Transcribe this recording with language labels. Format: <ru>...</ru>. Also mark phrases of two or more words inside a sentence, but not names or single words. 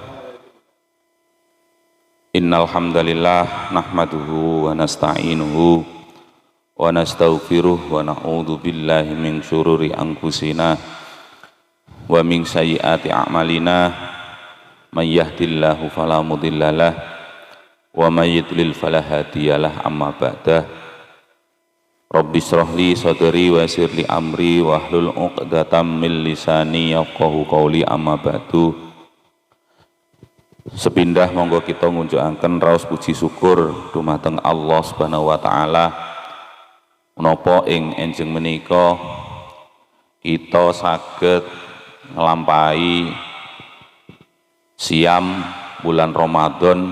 <ar>إن الحمد لله نحمده ونستعينه ونستغفره ونعوذ بالله من شرور أنفسنا ومن سيئات أعمالنا من يهده الله فلا مضل له ومن يضلل فلا هادي له أما بعد. رب اشرح لي صدري ويسر لي أمري واحلل عقدة من لساني يفقهوا قولي أما بعد.</ar> <jv>Sepindah monggo kita ngunjukaken raos puji syukur dumateng</jv> <ar>الله سبحانه وتعالى</ar> <jv>menapa ing enjing menika kita saged nglampahi siam bulan Ramadan.</jv>